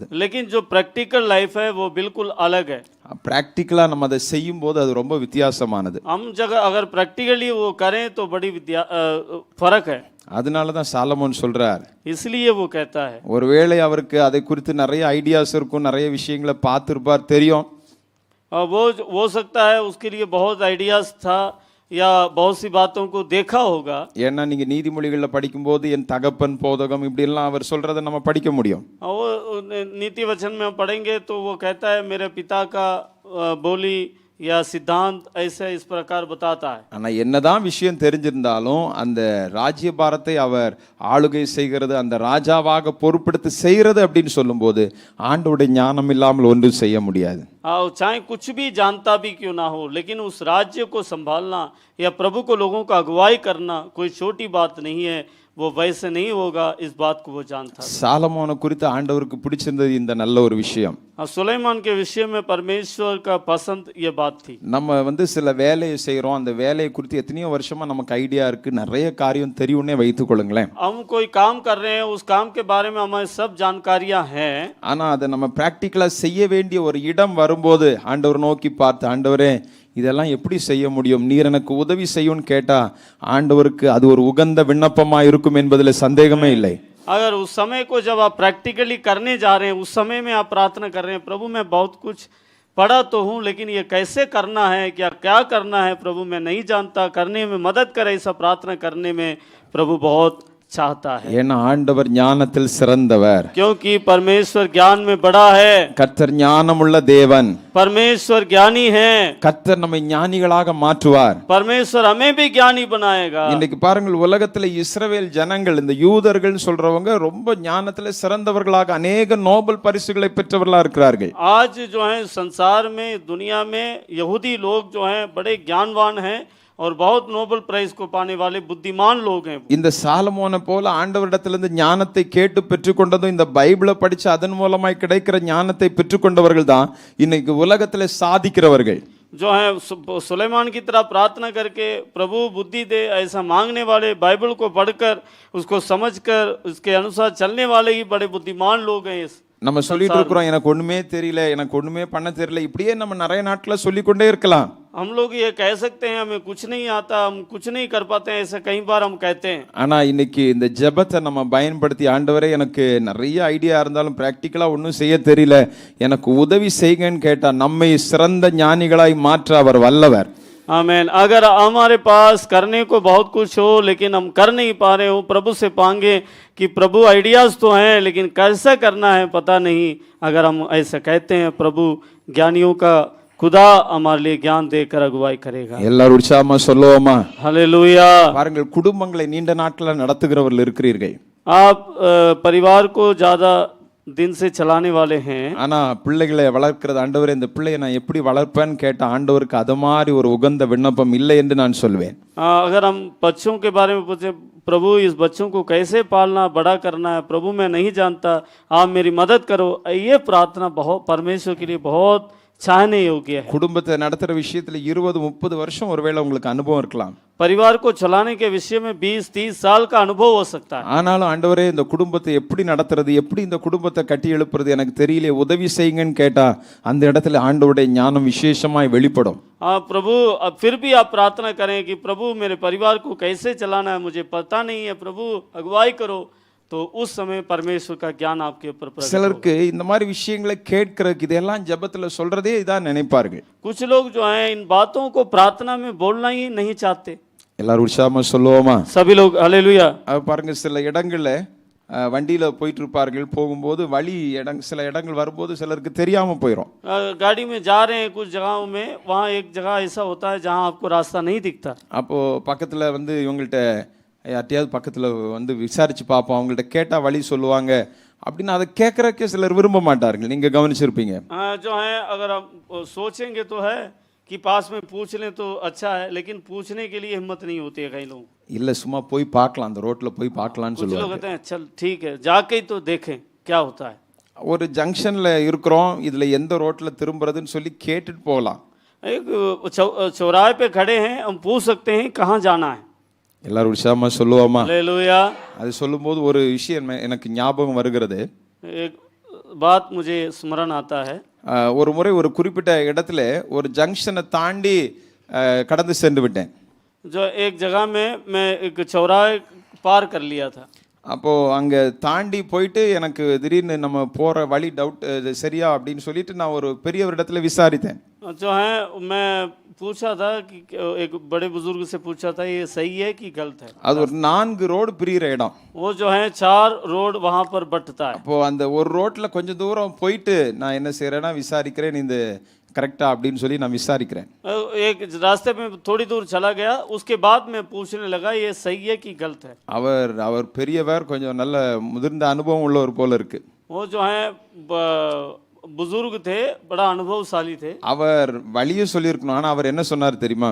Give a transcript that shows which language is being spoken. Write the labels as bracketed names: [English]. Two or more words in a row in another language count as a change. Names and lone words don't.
[Hindi] लेकिन जो प्रैक्टिकल लाइफ है वो बिल्कुल अलग है। [Tamil] பிராக்டிக்கலா நம்ம அதை செய்யும் போது அது ரொம்ப வித்தியாசமானது. [Hindi] हम जगह अगर प्रैक्टिकली वो करें तो बड़ी फर्क है. [Tamil] அதனால தான் சாலமோன் சொல்றார், [Hindi] इसलिए वो कहता है। [Tamil] ஒருவேளை அவருக்கு அதை குறித்து நிறைய ஐடியாஸ் இருக்கும், நிறைய விஷயங்களை பார்த்திருப்பார், தெரியும். [Hindi] और वो हो सकता है उसके लिए बहुत आइडियाज था या बहुत सी बातों को देखा होगा। [Tamil] ஏன்னா நீங்க நீதிமொழிகளில் படிக்கும்போது என் தகப்பன் போதகம் இப்படி எல்லாம் அவர் சொல்றதை நம்ம படிக்க முடியும். [Hindi] और वो नीति वचन में हम पढ़ेंगे तो वो कहता है मेरे पिता का बोली या सिद्धांत ऐसे इस प्रकार बताता है। [Tamil] ஆனா என்னதான் விஷயம் தெரிஞ்சிருந்தாலும் அந்த ராஜ்யபாரத்தை அவர் ஆளுகை செய்கிறது, அந்த ராஜாவாக பொறுப்பெடுத்து செய்கிறது அப்படின்னு சொல்லும்போது ஆண்டவருடைய ஞானம் இல்லாமல் ஒன்றும் செய்ய முடியாது. [Hindi] चाहे कुछ भी जानता भी क्यों ना हो, लेकिन उस राज्य को संभालना या प्रभु को लोगों का अगुवाई करना कोई छोटी बात नहीं है। वो वैसे नहीं होगा, इस बात को वो जानता। [Tamil] சாலமோனை குறித்து ஆண்டவருக்கு பிடிச்சிருந்தது இந்த நல்ல ஒரு விஷயம். [Hindi] सुलेमान के विषय में परमेश्वर का पसंद ये बात थी। [Tamil] நம்ம சில வேலையை செய்கிறோம், அந்த வேலையை குறித்து எத்தனையோ வருஷமா நமக்கு ஐடியா இருக்கு, நிறைய காரியம் தெரியும்னே வைத்துக் கொள்ளுங்களேன். [Hindi] हम कोई काम कर रहे हैं, उस काम के बारे में हमारी सब जानकारियां हैं, [Tamil] ஆனா அதை நம்ம பிராக்டிக்கலா செய்ய வேண்டிய ஒரு இடம் வரும்போது ஆண்டவர் நோக்கி பார்த்து, ஆண்டவரே இதெல்லாம் எப்படி செய்ய முடியும், நீர் எனக்கு உதவி செய்யும்னு கேட்டா ஆண்டவருக்கு அது ஒரு உகந்த விண்ணப்பமா இருக்கும் என்பதில் சந்தேகமே இல்லை. [Hindi] अगर उस समय को जब आप प्रैक्टिकली करने जा रहे हैं, उस समय में आप प्रार्थना कर रहे हैं, प्रभु मैं बहुत कुछ पढ़ा तो हूँ लेकिन ये कैसे करना है, क्या करना है प्रभु मैं नहीं जानता, करने में मदद करे, ऐसा प्रार्थना करने में प्रभु बहुत चाहता है। [Tamil] ஏன்னா ஆண்டவர் ஞானத்தில் சிறந்தவர், [Hindi] क्योंकि परमेश्वर ज्ञान में बड़ा है। [Tamil] கர்த்தர் ஞானமுள்ள தேவன், [Hindi] परमेश्वर ज्ञानी है। [Tamil] கர்த்தர் நம்மை ஞானிகளாக மாற்றுவார். [Hindi] परमेश्वर हमें भी ज्ञानी बनाएगा। [Tamil] இன்னைக்கு பாருங்கள், உலகத்துல இஸ்ரவேல் ஜனங்கள், இந்த யூதர்கள் சொல்றவங்க ரொம்ப ஞானத்துல சிறந்தவர்களாக அநேக நோபல் பரிசுகளை பெற்றவர்களா இருக்கிறார்கள். [Hindi] आज जो है संसार में, दुनिया में यहूदी लोग जो हैं बड़े ज्ञानवान हैं और बहुत नोबल प्राइज को पाने वाले बुद्धिमान लोग हैं। [Tamil] இந்த சாலமோனை போல ஆண்டவரிடத்திலிருந்து ஞானத்தை கேட்டு பெற்றுக்கொண்டதும், இந்த பைபிளை படிச்சு அதன் மூலமாய் கிடைக்கிற ஞானத்தை பெற்றுக்கொண்டவர்கள் தான் இன்னைக்கு உலகத்துல சாதிக்கிறவர்கள். [Hindi] जो है सुलेमान की तरह प्रार्थना करके प्रभु बुद्धि दे ऐसा मांगने वाले, बाइबल को पढ़कर उसको समझकर उसके अनुसार चलने वाले ही बड़े बुद्धिमान लोग हैं। इस [Tamil] நம்ம சொல்லிட்டு இருக்கிறோம், எனக்கு ஒண்ணுமே தெரியல, எனக்கு ஒண்ணுமே பண்ண தெரியல, இப்படியே நம்ம நிறைய நாட்கள சொல்லிக்கொண்டே இருக்கலாம். [Hindi] हम लोग ये कह सकते हैं हमें कुछ नहीं आता, हम कुछ नहीं कर पाते हैं, ऐसा कई बार हम कहते हैं। [Tamil] ஆனா இன்னைக்கு இந்த ஜெபத்தை நம்ம பயன்படுத்தி, ஆண்டவரே எனக்கு நிறைய ஐடியா இருந்தாலும் பிராக்டிக்கலா ஒன்றும் செய்ய தெரியல, எனக்கு உதவி செய்யுங்கன்னு கேட்டா நம்மை சிறந்த ஞானிகளாய் மாற்ற அவர் வல்லவர். [Hindi] आमीन। अगर हमारे पास करने को बहुत कुछ हो लेकिन हम कर नहीं पा रहे हो, प्रभु से मांगे कि प्रभु आइडियाज तो हैं लेकिन कैसे करना है पता नहीं, अगर हम ऐसा कहते हैं प्रभु ज्ञानियों का खुदा हमारे लिए ज्ञान देकर अगुवाई करेगा। [Tamil] எல்லாரும் உற்சாகமா சொல்லுவோமா? [Hindi] हालेलुया। [Tamil] பாருங்கள், குடும்பங்களை நீண்ட நாட்களா நடத்துகிறவர்கள் இருக்கிறீர்கள். [Hindi] आप परिवार को ज्यादा दिन से चलाने वाले हैं, [Tamil] ஆனா பிள்ளைகளை வளர்க்கிறது, ஆண்டவரே இந்த பிள்ளையை நான் எப்படி வளர்ப்பேன்னு கேட்ட ஆண்டவருக்கு அது மாதிரி ஒரு உகந்த விண்ணப்பம் இல்லை என்று நான் சொல்வேன். [Hindi] अगर हम बच्चों के बारे में पूछे, प्रभु इस बच्चों को कैसे पालना, बड़ा करना है, प्रभु मैं नहीं जानता, आप मेरी मदद करो, ये प्रार्थना बहुत परमेश्वर के लिए बहुत चाहने योग्य है। [Tamil] குடும்பத்தை நடத்துற விஷயத்துல 20-30 வருஷம் ஒருவேளை உங்களுக்கு அனுபவம் இருக்கலாம். [Hindi] परिवार को चलाने के विषय में 20-30 साल का अनुभव हो सकता है। [Tamil] ஆனாலும் ஆண்டவரே இந்த குடும்பத்தை எப்படி நடத்துறது, எப்படி இந்த குடும்பத்தை கட்டி எழுப்புறது எனக்கு தெரியல, உதவி செய்யுங்கன்னு கேட்டா அந்த இடத்துல ஆண்டவருடைய ஞானம் விசேஷமாய் வெளிப்படும். [Hindi] प्रभु अब फिर भी आप प्रार्थना करें कि प्रभु मेरे परिवार को कैसे चलाना है मुझे पता नहीं है, प्रभु अगुवाई करो, तो उस समय परमेश्वर का ज्ञान आपके ऊपर प्रकट होगा। [Tamil] சிலருக்கு இந்த மாதிரி விஷயங்களை கேட்கறதுக்கு இதெல்லாம் ஜெபத்துல சொல்றதே இதான் நினைப்பார்கள். [Hindi] कुछ लोग जो हैं इन बातों को प्रार्थना में बोलना ही नहीं चाहते। [Tamil] எல்லாரும் உற்சாகமா சொல்லுவோமா? [Hindi] सभी लोग हालेलुया। [Tamil] பாருங்க, சில இடங்கள்ல வண்டியில போயிட்டு இருப்பார்கள், போகும்போது சில இடங்கள் வரும்போது சிலருக்கு தெரியாம போயிடும். [Hindi] गाड़ी में जा रहे हैं कुछ जगहों में, वहाँ एक जगह ऐसा होता है जहाँ आपको रास्ता नहीं दिखता। [Tamil] அப்போ பக்கத்துல இவங்கள்ட்ட யார்ட்டையாவது பக்கத்துல விசாரிச்சு பார்ப்போம், அவங்கள்ட்ட கேட்டா வழி சொல்லுவாங்க அப்படின்னு அதை கேட்கறக்கே சிலர் விரும்ப மாட்டார்கள். நீங்க கவனிச்சிருப்பீங்க. [Hindi] जो है अगर हम सोचेंगे तो है कि पास में पूछ लें तो अच्छा है, लेकिन पूछने के लिए हिम्मत नहीं होती है कई लोग। [Tamil] இல்ல சும்மா போய் பார்க்கலாம், அந்த ரோட்ல போய் பார்க்கலாம்னு [Hindi] कुछ लोग [Tamil] சொல்லுவாங்க. [Hindi] कहते हैं चल ठीक है जाके ही तो देखें क्या होता है। [Tamil] ஒரு ஜங்ஷன்ல இருக்கிறோம், இதுல எந்த ரோட்ல திரும்புறதுன்னு சொல்லி கேட்டுட்டு போகலாம். [Hindi] एक चौराहे पे खड़े हैं, हम पूछ सकते हैं कहाँ जाना है। [Tamil] எல்லாரும் உற்சாகமா சொல்லுவோமா? [Hindi] हालेलुया। [Tamil] அது சொல்லும்போது ஒரு விஷயம் எனக்கு ஞாபகம் வருகிறது. [Hindi] एक बात मुझे स्मरण आता है। [Tamil] ஒரு முறை ஒரு குறிப்பிட்ட இடத்துல ஒரு ஜங்ஷனை தாண்டி கடந்து சென்று விட்டேன். [Hindi] जो एक जगह में मैं एक चौराहे पार कर लिया था। [Tamil] அப்போ அங்க தாண்டி போயிட்டு எனக்கு திடீர்னு நம்ம போற வழி டவுட் சரியா அப்படின்னு சொல்லிட்டு நான் ஒரு பெரியவரிடத்துல விசாரித்தேன். [Hindi] जो है मैं पूछा था कि एक बड़े बुजुर्ग से पूछा था ये सही है कि गलत है। [Tamil] அது ஒரு 4 ரோடு பிரியிற இடம். [Hindi] वो जो है 4 रोड वहां पर बंटता है। [Tamil] அப்போ அந்த ஒரு ரோட்ல கொஞ்சம் தூரம் போயிட்டு நான் என்ன செய்யறேன்னா விசாரிக்கிறேன் இந்த கரெக்டா அப்படின்னு சொல்லி நான் விசாரிக்கிறேன். [Hindi] एक रास्ते में थोड़ी दूर चला गया, उसके बाद मैं पूछने लगा ये सही है कि गलत है। [Tamil] அவர் பெரியவர், கொஞ்சம் நல்ல முதிர்ந்த அனுபவம் உள்ளவர் போல இருக்கு. [Hindi] वो जो है बुजुर्ग थे, बड़ा अनुभवशाली थे। [Tamil] அவர் வழியை சொல்லியிருக்கணும், ஆனா அவர் என்ன சொன்னார் தெரியுமா?